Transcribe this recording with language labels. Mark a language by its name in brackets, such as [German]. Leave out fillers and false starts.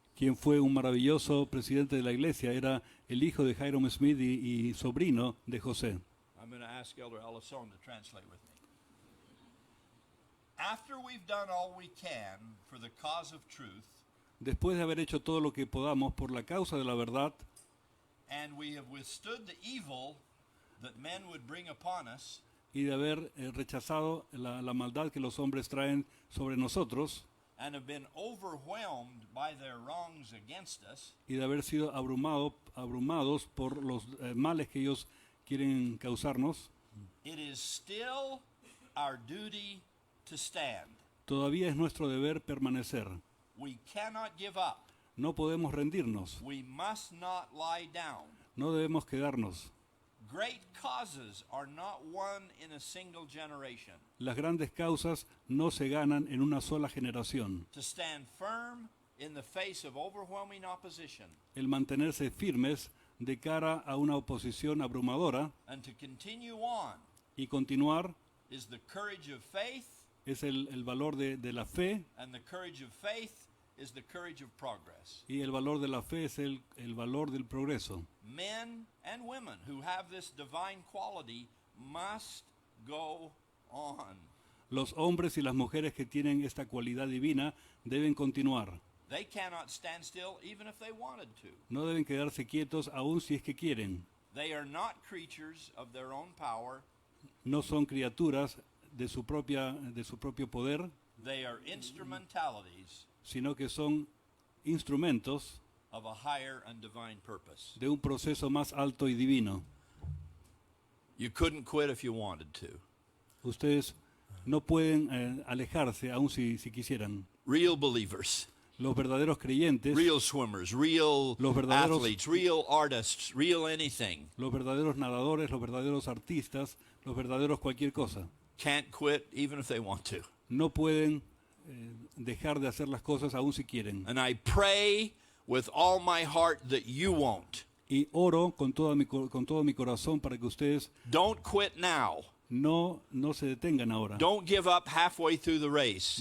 [Spanish] quien fue un maravilloso presidente de la iglesia. Era el hijo de Hiram Smith y sobrino de José. [English] I'm going to ask Elder Ellison to translate with me. After we've done all we can for the cause of truth, [Spanish] Después de haber hecho todo lo que podamos por la causa de la verdad, [English] and we have withstood the evil that men would bring upon us, [Spanish] y de haber rechazado la maldad que los hombres traen sobre nosotros, [English] and have been overwhelmed by their wrongs against us, [Spanish] y de haber sido abrumados por los males que ellos quieren causarnos, [English] it is still our duty to stand. [Spanish] todavía es nuestro deber permanecer. [English] We cannot give up. [Spanish] No podemos rendirnos, [English] We must not lie down. [Spanish] no debemos quedarnos. [English] Great causes are not won in a single generation. [Spanish] Las grandes causas no se ganan en una sola generación. [English] To stand firm in the face of overwhelming opposition [Spanish] El mantenerse firmes de cara a una oposición abrumadora [English] and to continue on [Spanish] y continuar [English] is the courage of faith, [Spanish] es el valor de la fe, [English] and the courage of faith is the courage of progress. [Spanish] y el valor de la fe es el valor del progreso. [English] Men and women who have this divine quality must go on. [Spanish] Los hombres y las mujeres que tienen esta cualidad divina deben continuar. [English] They cannot stand still even if they wanted to. [Spanish] No deben quedarse quietos aun si es que quieren. [English] They are not creatures of their own power. [Spanish] No son criaturas de su propio poder, [English] They are instrumentalities [Spanish] sino que son instrumentos [English] of a higher and divine purpose. [Spanish] de un proceso más alto y divino. [English] You couldn't quit if you wanted to. [Spanish] Ustedes no pueden alejarse aun si quisieran. [English] Real believers, [Spanish] Los verdaderos creyentes, [English] real swimmers, real [Spanish] Los verdaderos- [English] athletes, real artists, real anything [Spanish] los verdaderos nadadores, los verdaderos artistas, los verdaderos cualquier cosa, [English] can't quit even if they want to. [Spanish] no pueden dejar de hacer las cosas aun si quieren. [English] And I pray with all my heart that you won't. [Spanish] Y oro con todo mi corazón para que ustedes [English] Don't quit now. [Spanish] no se detengan ahora. [English] Don't give up halfway through the race,